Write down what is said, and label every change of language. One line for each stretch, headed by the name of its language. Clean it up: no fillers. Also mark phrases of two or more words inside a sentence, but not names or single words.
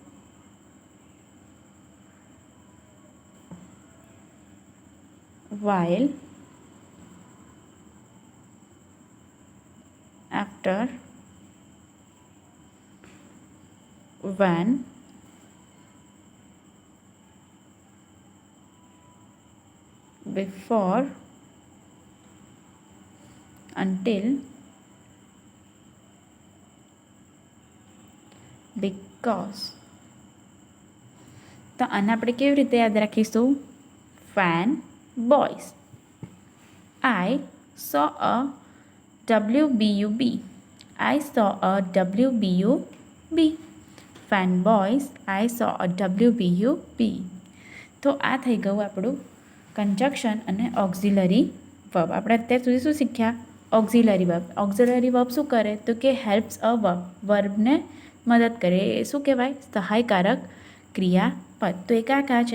English: while, after, when, before, until, because.
Gujarati: તો આને આપણે કેવી રીતે યાદ રાખીશું?
English: fan boys. I saw a WBUB. I saw a WBUB. Fan boys, I saw a WBUB.
Gujarati: તો આ થઈ ગયું આપણું કંજક્શન અને
English: auxiliary verb.
Gujarati: આપણે અત્યાર સુધી શું શીખ્યા?
English: auxiliary verb. auxiliary verb
Gujarati: શું કરે? તો કે
English: helps a verb.
Gujarati: વર્બને મદદ કરે. એ શું કહેવાય? સહાયકારક ક્રિયાપદ. તો એ કયા છે?